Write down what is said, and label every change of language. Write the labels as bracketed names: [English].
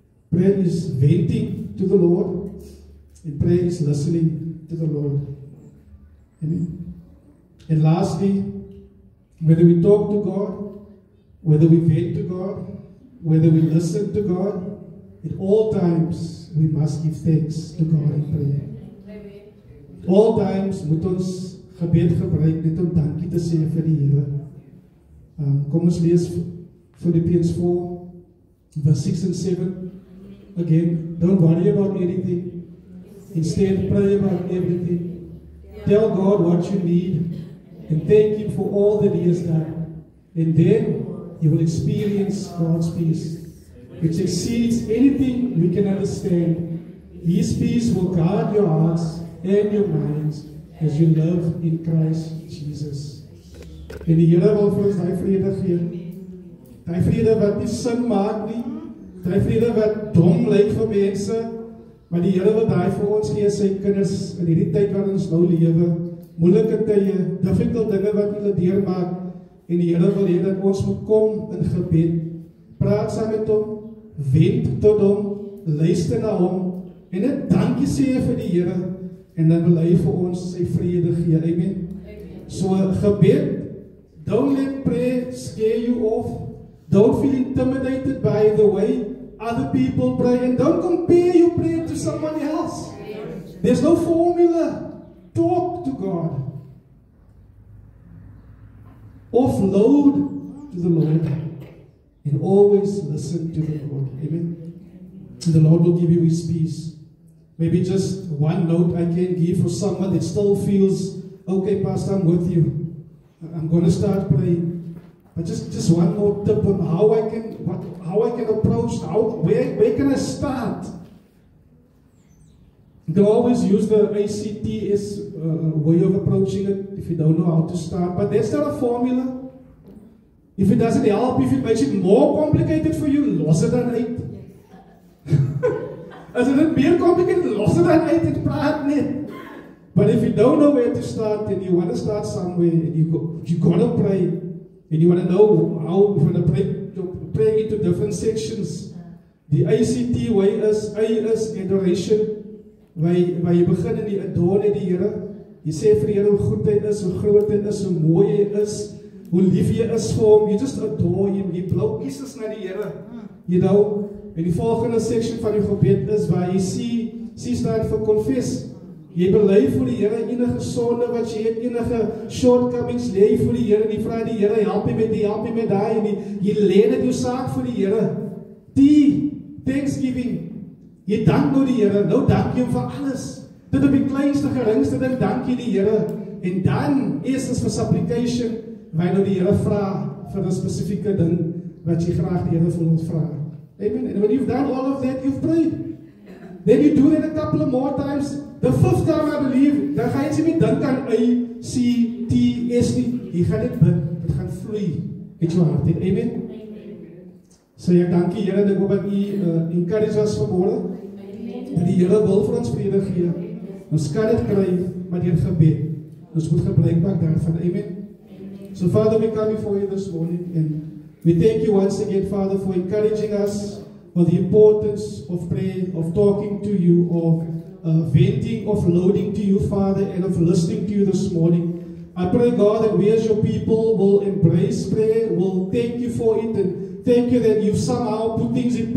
[English] Prayer is venting to the Lord. And prayer is listening to the Lord. Amen? And lastly, whether we talk to God, whether we vent to God, whether we listen to God, at all times we must give thanks to God in prayer. At all times [Afrikaans] moet ons gebed gebruik net om dankie te sê vir die Here. Kom ons lees Philippians 4, [English] verse 6 and 7. Again, don't worry about anything. Instead, pray about everything. Tell God what you need and thank Him for all that He has done. And then you will experience God's peace, which exceeds anything we can understand. His peace will guard your hearts and your minds as you live in Christ Jesus. [Afrikaans] En die Here wil vir ons daai vrede gee. Daai vrede wat nie sin maak nie. Daai vrede wat dom lyk vir mense, maar die Here wil daai vir ons gee, sy kinders, in hierdie tyd waarin ons nou lewe, moeilike tye, difficult dinge wat hulle deurmaak, en die Here wil hê dat ons moet kom in gebed, praat saam met hom, wend tot hom, luister na hom, en net dankie sê vir die Here, en dan wil hy vir ons sy vrede gee, amen? So gebed, [English] don't let prayer scare you off. Don't feel intimidated by the way other people pray, and don't compare your prayer to someone else. There's no formula. Talk to God. Offload to the Lord, and always listen to the Lord. Amen. And the Lord will give you His peace. Maybe just one note I can give for someone that still feels, okay, Pastor, I'm with you. I'm going to start praying. But just one more tip on how I can approach, where can I start? You can always use the ACTS way of approaching it if you don't know how to start. But that's not a formula. If it doesn't help, if it makes it more complicated for you, [Afrikaans] los it dan uit. As it meer complicated, los it dan uit en praat net. [English] But if you don't know where to start and you want to start somewhere and you got to pray and you want to know how you want to pray into different sections. [Afrikaans] Die ACT way is, A is adoration. Waar jy begin in die adore die Here. Jy sê vir die Here hoe goed hy is, hoe groot hy is, hoe mooi hy is, hoe lief jy is vir hom. [English] You just adore him. [Afrikaans] Jy blou kieses na die Here. [English] You know, [Afrikaans] en die volgende section van die gebed is waar jy C staan vir confess. Jy bely vir die Here enige sonde wat jy het, enige shortcomings lê vir die Here en jy vra die Here, help my met die, help my met daai en jy lê dit jou saak vir die Here. Die thanksgiving. Jy dank nou die Here, nou dank jy hom vir alles. Dit op die kleinste geringste ding, dank jy die Here. En dan eerstens vir supplication, waar nou die Here vra vir 'n spesifieke ding wat jy graag die Here vir ons vra. Amen. [English] And when you've done all of that, you've prayed. Then you do that a couple of more times. The fifth time, I believe, [Afrikaans] dan gaan jy nie dink aan ACTS nie. Jy gaan dit bid, dit gaan vloei uit jou hart. Amen. So ek dank die Here, ek hoop dat u [English] encourage us [Afrikaans] vanmôre. Dat die Here wil vir ons vrede gee. Ons kan dit kry met deur gebed. Ons moet gebruik maak daarvan. Amen. [English] So Father, we come before you this morning and we thank you once again, Father, for encouraging us for the importance of prayer, of talking to you, of venting, of loading to you, Father, and of listening to you this morning. I pray, God, that we as your people will embrace prayer, will thank you for it, and thank you that you've somehow put things in place.